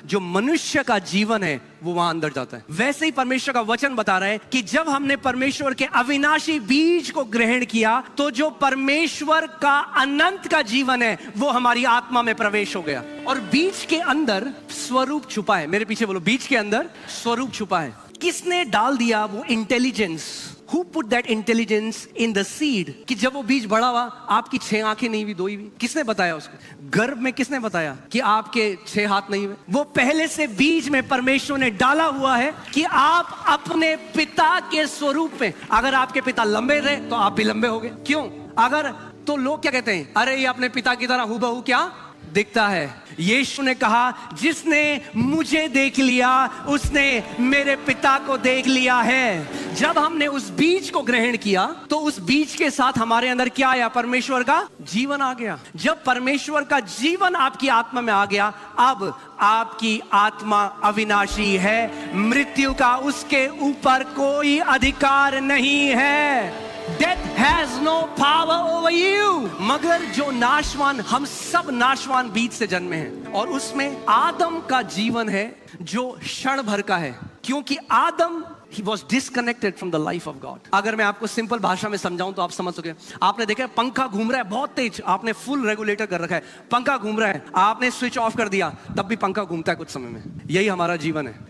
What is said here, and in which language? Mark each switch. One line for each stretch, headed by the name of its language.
Hindi: जो मनुष्य का जीवन है वो वहां अंदर जाता है। वैसे ही परमेश्वर का वचन बता रहा है कि जब हमने परमेश्वर के अविनाशी बीज को ग्रहण किया तो जो परमेश्वर का अनंत का जीवन है वो हमारी आत्मा में प्रवेश हो गया। और बीज के अंदर स्वरूप छुपा है। मेरे पीछे बोलो, बीज के अंदर स्वरूप छुपा है। किसने डाल दिया वो intelligence?
English: Who put that intelligence in the seed?
Hindi: कि जब वो बीज बड़ा हुआ, आपकी 6 आंखें नहीं हुई, 2 ही हुई। किसने बताया उसको? गर्भ में किसने बताया कि आपके 6 हाथ नहीं हुए? वो पहले से बीज में परमेश्वर ने डाला हुआ है कि आप अपने पिता के स्वरूप में, अगर आपके पिता लंबे रहे तो आप भी लंबे होगे। क्यों? अगर तो लोग क्या कहते हैं, अरे ये अपने पिता की तरह हूबहू क्या दिखता है। यीशु ने कहा जिसने मुझे देख लिया उसने मेरे पिता को देख लिया है। जब हमने उस बीज को ग्रहण किया तो उस बीज के साथ हमारे अंदर क्या आया? परमेश्वर का जीवन आ गया। जब परमेश्वर का जीवन आपकी आत्मा में आ गया, अब आपकी आत्मा अविनाशी है। मृत्यु का उसके ऊपर कोई अधिकार नहीं है।
English: Death has no power over you।
Hindi: मगर जो नाशवान, हम सब नाशवान बीज से जन्मे हैं और उसमें आदम का जीवन है जो क्षण भर का है, क्योंकि आदम
English: he was disconnected from the life of God।
Hindi: अगर मैं आपको सिंपल भाषा में समझाऊं तो आप समझ सके। आपने देखा पंखा घूम रहा है बहुत तेज, आपने फुल रेगुलेटर कर रखा है, पंखा घूम रहा है, आपने स्विच ऑफ कर दिया, तब भी पंखा घूमता है कुछ समय में। यही हमारा जीवन है।